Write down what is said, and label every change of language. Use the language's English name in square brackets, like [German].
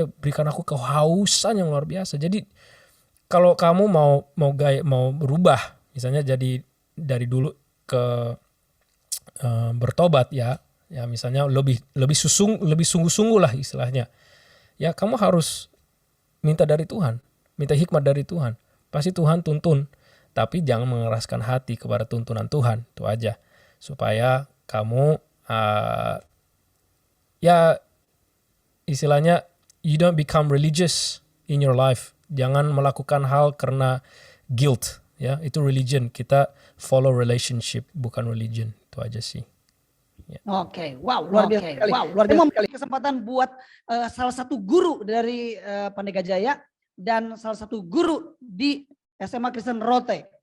[Indonesian] Dia berikan aku kehausan yang luar biasa. Jadi kalau kamu mau berubah, misalnya jadi dari dulu ke bertobat ya misalnya lebih sungguh-sungguh lah istilahnya. Ya kamu harus minta dari Tuhan, minta hikmat dari Tuhan. Pasti Tuhan tuntun, tapi jangan mengeraskan hati kepada tuntunan Tuhan. Itu aja. Supaya kamu ya istilahnya [English] you don't become religious in your life. [Indonesian] Jangan melakukan hal karena guilt, ya. Itu religion. Kita follow relationship, bukan religion. Itu aja sih. Ya. Oke, wow, luar biasa sekali. Wow, luar biasa sekali. Kesempatan buat salah satu guru dari Pandai Gajaya dan salah satu guru di SMA Kristen Rote.